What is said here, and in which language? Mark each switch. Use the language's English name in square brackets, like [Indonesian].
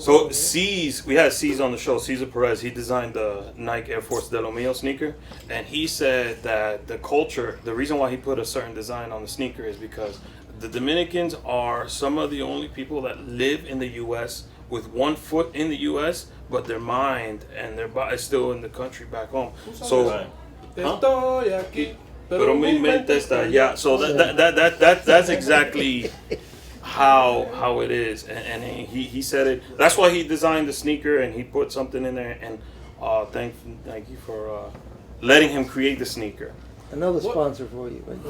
[English] So C's, we had C's on the show. Cesar Perez, he designed the Nike Air Force De Lo Mio sneaker, and he said that the culture, the reason why he put a certain design on the sneaker is because the Dominicans are some of the only people that live in the U.S. with one foot in the U.S., but their mind and their body is still in the country back home. [Spanish] So, pero mi mente está allá. [English] So that's exactly how it is, and he said it. That's why he designed the sneaker, and he put something in there. And thank you for letting him create the sneaker. Another sponsor for you.